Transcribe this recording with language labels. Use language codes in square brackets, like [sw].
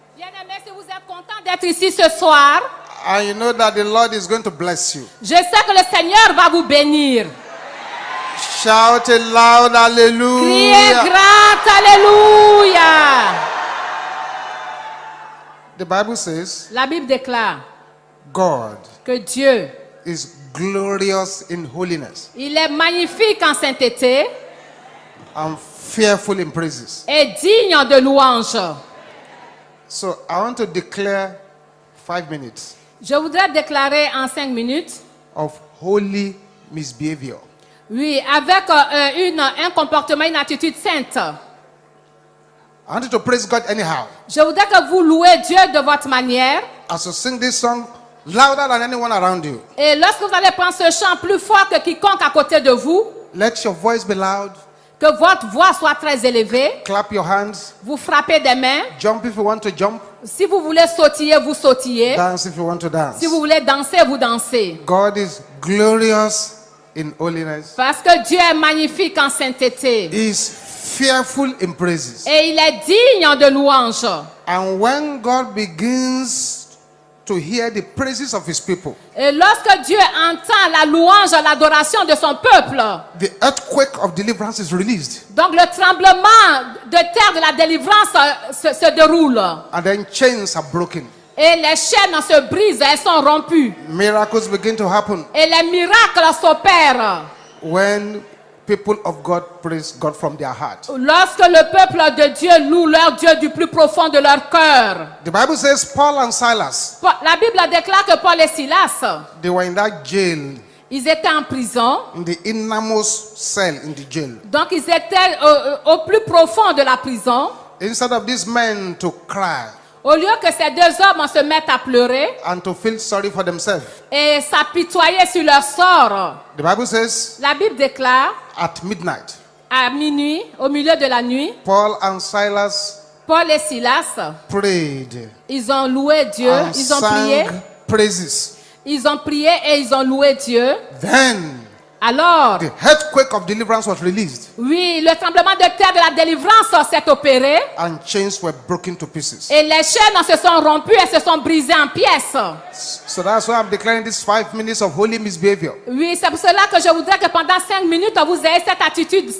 [fr] Bien-aimé, si vous êtes content d'être ici ce soir, [en] and you know that the Lord is going to bless you, [fr] je sais que le Seigneur va vous bénir. [en] shout it loud [fr] Criez [en] hallelujah. [fr] grand Alléluia. [en] The Bible says [fr] La Bible déclare [en] God [fr] que Dieu, [en] is glorious in holiness [fr] il est magnifique en sainteté [en] and fearful in praises. [fr] et digne de louange. [en] So I want to declare 5 minutes [fr] Je voudrais déclarer en 5 minutes, [en] of holy misbehavior. [fr] oui, avec un comportement, une attitude sainte. [en] I want you to praise God anyhow. [fr] Je voudrais que vous louez Dieu de votre manière. [en] As you sing this song louder than anyone around you, [fr] Et lorsque vous allez prendre ce chant plus fort que quiconque à côté de vous, [en] let your voice be loud. [fr] que votre voix soit très élevée, [en] Clap your hands. [fr] vous frappez des mains. [en] Jump if you want to jump. [fr] Si vous voulez sautiller, vous sautillez. [en] Dance if you want to dance. [fr] Si vous voulez danser, vous dansez. [en] God is glorious in holiness. [fr] Parce que Dieu est magnifique en sainteté. [en] He is fearful in praises. [fr] Et il est digne de louange. [en] And when God begins to hear the praises of his people, [fr] Et lorsque Dieu entend la louange, l'adoration de son peuple, [en] the earthquake of deliverance is released. [fr] donc le tremblement de terre de la délivrance se déroule. [en] And then chains are broken. [fr] Et les chaînes se brisent, elles sont rompues. [en] Miracles begin to happen [fr] Et les miracles s'opèrent. [en] when people of God praise God from their heart. [fr] Lorsque le peuple de Dieu loue leur Dieu du plus profond de leur cœur. [en] The Bible says Paul and Silas, [fr] La Bible déclare que Paul et Silas, [en] they were in that jail, [fr] ils étaient en prison. [en] in the innermost cell in the jail. [fr] Donc ils étaient au plus profond de la prison. [en] Instead of these men to cry [fr] Au lieu que ces deux hommes se mettent à pleurer [en] and to feel sorry for themselves, [fr] et s'apitoyer sur leur sort, [en] the Bible says [fr] la Bible déclare [en] at midnight, [fr] à minuit, au milieu de la nuit, [en] Paul and Silas [fr] Paul et Silas, [en] prayed [fr] ils ont loué Dieu, [en] and [fr] ils ont prié, [en] sang praises. [fr] ils ont prié et ils ont loué Dieu. [en] Then [fr] Alors, [en] the earthquake of deliverance was released [fr] oui, le tremblement de terre de la délivrance s'est opéré [en] and chains were broken to pieces. [fr] et les chaînes se sont rompues et se sont brisées en pièces. [en] So that's why I'm declaring these 5 minutes of holy misbehavior [fr] Oui, c'est pour cela que je voudrais que pendant 5 minutes, vous ayez cette attitude